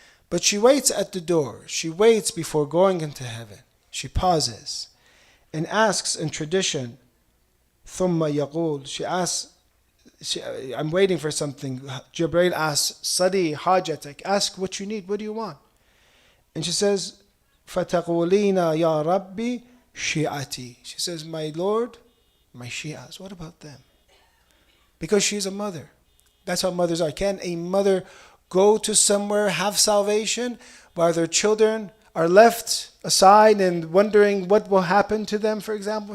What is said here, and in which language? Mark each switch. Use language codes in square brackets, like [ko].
[en] But she waits at the door. She waits before going into heaven. She pauses and asks in tradition, [ar] ثُمَّ يَقُولُ, [en] she asks, I'm waiting for something. Jibreel asks, [ar] Sadi hajatak, [en] ask what you need, what do you want? And she says, [ar] فَتَقُولِينَ يَا رَبِّي شِيعَتِي. [en] She says, my Lord, my Shias, what about them? Because she's a mother. That's how mothers are. Can a mother go to somewhere, have salvation, while their children are left aside and wondering what will happen to them, for example?